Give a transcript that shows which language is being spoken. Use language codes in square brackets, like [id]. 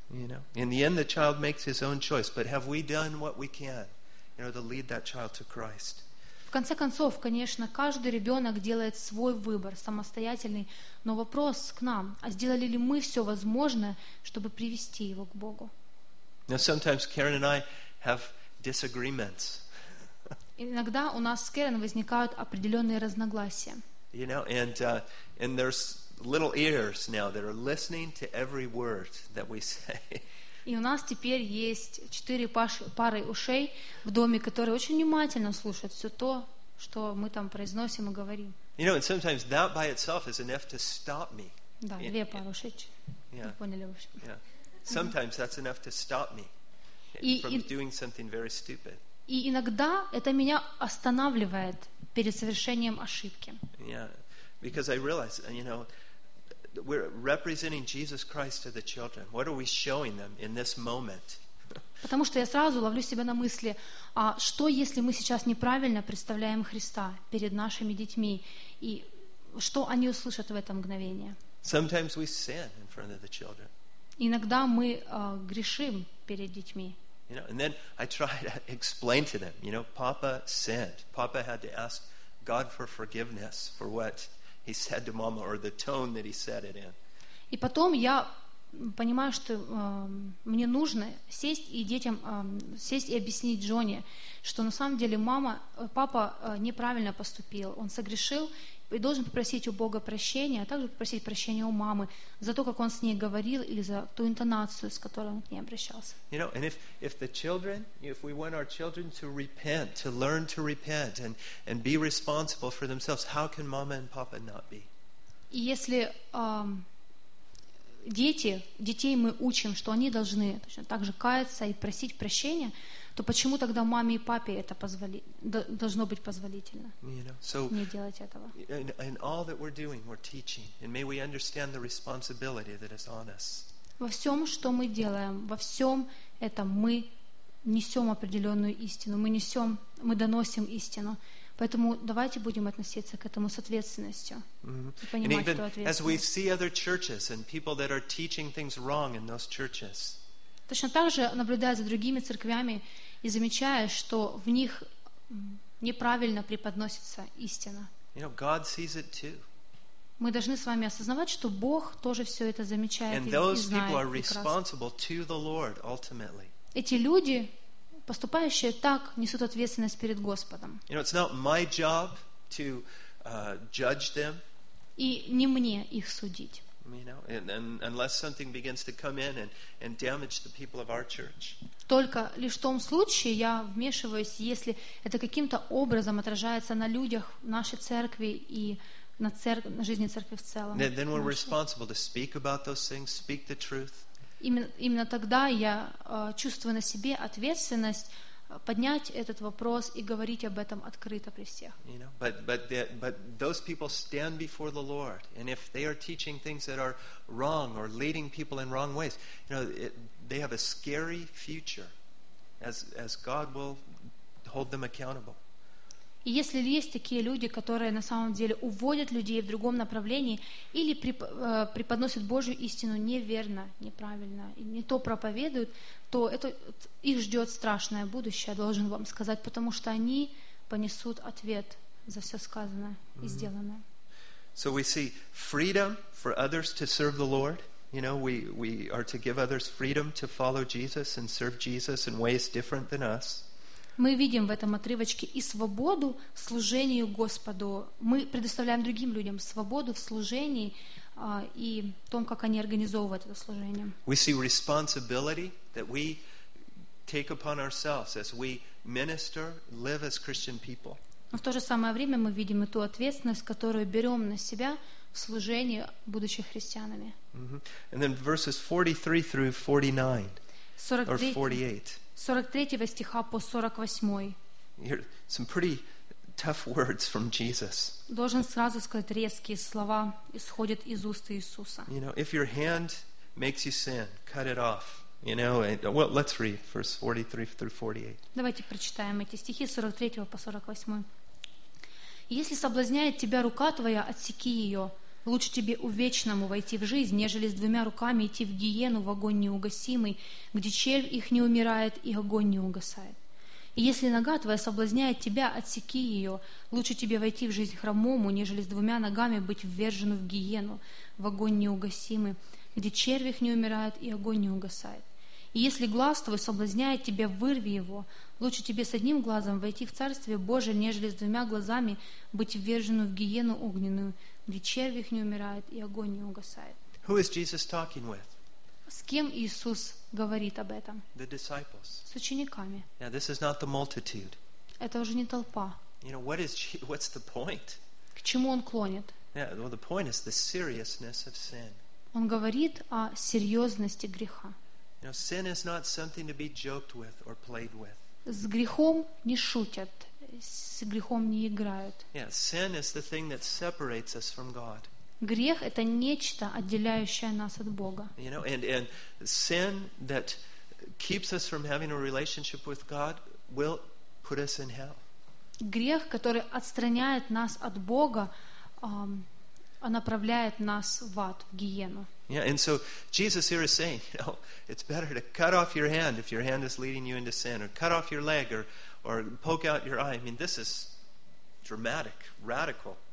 [en] You know, in the end, the child makes his own choice. But have we done what we can, you know, to lead that child to Christ? [ru] В конце концов, конечно, каждый ребенок делает свой выбор, самостоятельный, но вопрос к нам: а сделали ли мы все возможное, чтобы привести его к Богу? [en] Now, sometimes Karen and I have disagreements. [ru] Иногда у нас с Кэрен возникают определенные разногласия. [en] You know, and there's little ears now that are listening to every word that we say. [ru] И у нас теперь есть 4 пары ушей в доме, которые очень внимательно слушают все то, что мы там произносим и говорим. [en] You know, and sometimes that by itself is enough to stop me. [ru] Да, две пары ушей. [en] Yeah. [ru] Поняли, в общем. [en] Yeah. Sometimes that's enough to stop me from doing something very stupid. [ru] И иногда это меня останавливает перед совершением ошибки. [en] Yeah. Because I realize, you know, we're representing Jesus Christ to the children. What are we showing them in this moment? [ru] Потому что я сразу ловлю себя на мысли, а что если мы сейчас неправильно представляем Христа перед нашими детьми, и что они услышат в это мгновение? [en] Sometimes we sin in front of the children. [ru] Иногда мы грешим перед детьми. [en] You know, and then I try to explain to them, you know, Papa sinned. Papa had to ask God for forgiveness for what he said to mama, or the tone that he said it in. [ru] И потом я понимаю, что мне нужно сесть и детям сесть и объяснить Джоне, что на самом деле папа неправильно поступил, он согрешил и должен попросить у Бога прощения, а также попросить прощения у мамы за то, как он с ней говорил или за ту интонацию, с которой он к ней обращался. [en] You know, and if the children, if we want our children to repent, to learn to repent and be responsible for themselves, how can mama and papa not be? [ru] И если детей мы учим, что они должны точно так же каяться и просить прощения, то почему тогда маме и папе это должно быть позволительно не делать этого? [en] In all that we're doing, we're teaching, and may we understand the responsibility that is on us. [ru] Во всем, что мы делаем, во всем этом мы несем определенную истину, мы доносим истину. Поэтому давайте будем относиться к этому с ответственностью. [en] And even as we see other churches and people that are teaching things wrong in those churches. [ru] Точно так же, наблюдая за другими церквями и замечая, что в них неправильно преподносится истина. [en] You know, God sees it too. [ru] Мы должны с вами осознавать, что Бог тоже все это замечает [en] and [ru] и знает. [en] And those people are responsible to the Lord ultimately. [ru] Эти люди, поступающие так, несут ответственность перед Господом. [en] You know, it's not my job to judge them. [ru] И не мне их судить. [en] You know, and unless something begins to come in and damage the people of our church. [ru] Только лишь в том случае я вмешиваюсь, если это каким-то образом отражается на людях нашей церкви и на жизни церкви в целом. [en] Then we're responsible to speak about those things, speak the truth. [ru] Именно тогда я чувствую на себе ответственность поднять этот вопрос и говорить об этом открыто при всех. [en] You know, but those people stand before the Lord, and if they are teaching things that are wrong or leading people in wrong ways, you know, they have a scary future, as God will hold them accountable. [ru] И если есть такие люди, которые на самом деле уводят людей в другом направлении или преподносят Божью истину неверно, неправильно, и не то проповедуют, то это их ждет страшное будущее, должен вам сказать, потому что они понесут ответ за все сказанное и сделанное. [en] So we see freedom for others to serve the Lord. You know, we are to give others freedom to follow Jesus and serve Jesus in ways different than us. [ru] Мы видим в этом отрывочке и свободу в служении Господу. Мы предоставляем другим людям свободу в служении и в том, как они организовывают это служение. [en] We see responsibility that we take upon ourselves as we minister, live as Christian people. [ru] Но в то же самое время мы видим и ту ответственность, которую берем на себя в служении, будучи христианами. [en] Mm-hmm. And then verses 43 through 49, [ru] 43. 43 стиха по 48. [en] Here, some pretty tough words from Jesus. [ru] Должен сразу сказать, резкие слова исходят из уст Иисуса. [en] You know, if your hand makes you sin, cut it off. You know, well, let's read verse 43 through 48. [ru] Давайте прочитаем эти стихи 43 по 48. Если соблазняет тебя рука твоя, отсеки ее. Лучше тебе увечному войти в жизнь, нежели с двумя руками идти в гиену, в огонь неугасимый, где червь их не умирает и огонь не угасает. И если нога твоя соблазняет тебя, отсеки ее. Лучше тебе войти в жизнь хромому, нежели с двумя ногами быть ввержену в гиену, в огонь неугасимый, где червь их не умирает и огонь не угасает. И если глаз твой соблазняет тебя, вырви его. Лучше тебе с одним глазом войти в Царствие Божие, нежели с двумя глазами быть ввержену в гиену огненную, где червь их не умирает и огонь не угасает. [en] Who is Jesus talking with? [ru] С кем Иисус говорит об этом? [en] The disciples. [ru] С учениками. [en] Now, this is not the multitude. [ru] Это уже не толпа. [en] You know, what's the point? [ru] К чему он клонит? [en] Yeah, well, the point is the seriousness of sin. [ru] Он говорит о серьезности греха. [en] You know, sin is not something to be joked with or played with. [ru] С грехом не шутят, с грехом не играют. [en] Yeah, sin is the thing that separates us from God. [ru] Грех — это нечто, отделяющее нас от Бога. [en] You know, and sin that keeps us from having a relationship with God will put us in hell. [ru] Грех, который отстраняет нас от Бога, направляет нас в ад, в гиену. [en] Yeah, and so Jesus here is saying, you know, it's better to cut off your hand if your hand is leading you into sin, or cut off your leg, or poke out your eye. I mean, this is dramatic, radical.